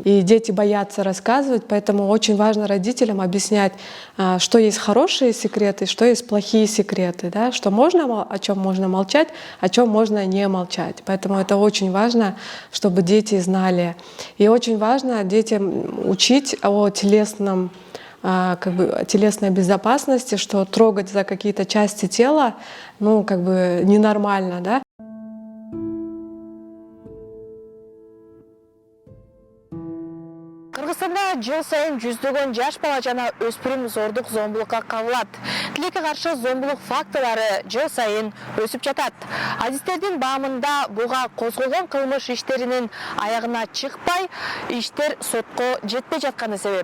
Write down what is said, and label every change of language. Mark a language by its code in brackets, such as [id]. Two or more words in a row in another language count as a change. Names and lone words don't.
[ru] И дети боятся рассказывать, поэтому очень важно родителям объяснять, что есть хорошие секреты, что есть плохие секреты, да, что можно, о чем можно молчать, о чем можно не молчать. Поэтому это очень важно, чтобы дети знали. И очень важно детям учить о телесном, как бы телесной безопасности, что трогать за какие-то части тела, ну, как бы ненормально, да. [ky] Кыргызстанда жыл сайын жүздөгөн жаш бала жана өспүрүм зордук зомбулукка кабылат. Тилекке каршы зомбулук фактылары жыл сайын өсүп жатат. Адистердин баамында буга козголгон кылмыш иштеринин аягына чыкпай, иштер сотко жетпей жатканы себеп.